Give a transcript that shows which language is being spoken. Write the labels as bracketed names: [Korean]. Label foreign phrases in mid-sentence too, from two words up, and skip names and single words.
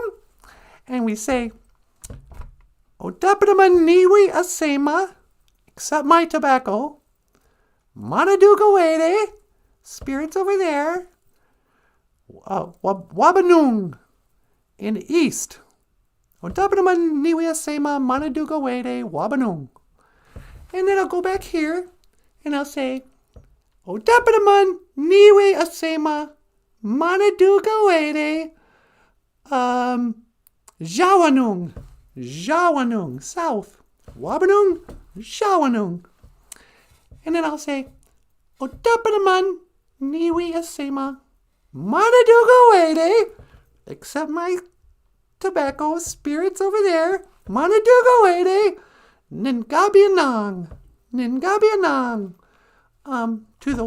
[English] And we say, [Ojibwa] Otapanaman niwi asema, [English] accept my tobacco. Manadugawede, spirits over there. Wabanung, in the east. [Ojibwa] Otapanaman niwi asema, manadugawede, wabanung. [English] And then I'll go back here, and I'll say, [Ojibwa] Otapanaman niwi asema, manadugawede, Jawanung. Jawanung, south. Wabanung, Jawanung. [English] And then I'll say, [Ojibwa] Otapanaman niwi asema, manadugawede, [English] accept my tobacco, spirits over there, [Ojibwa] manadugawede, Ningabianang, Ningabianang, [English] to the west.